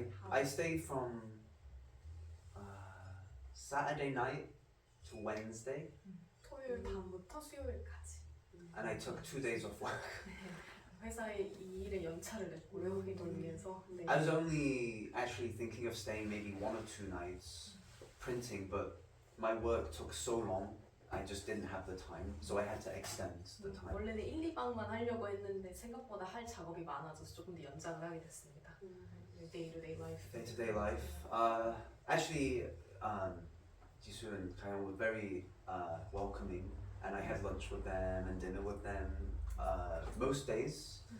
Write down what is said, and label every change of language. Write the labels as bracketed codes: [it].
[en] I stayed from Saturday night to Wednesday, [ko] 토요일 밤부터 수요일까지. [en] and I took 2 days off work. [ko] 회사에 이 일에 연차를 냈고요. 이걸 위해서. 네. [en] I was only actually thinking of staying maybe 1 or 2 nights printing, but my work took so long, I just didn't have the time, so I had to extend the time. [ko] 원래는 1, 2박만 하려고 했는데 생각보다 할 작업이 많아져서 조금 더 연장을 하게 됐습니다. [en] Day-to-day life. Day-to-day life. Actually, Jisoo and Kayeon were very welcoming, and I had lunch with them and dinner with them most days.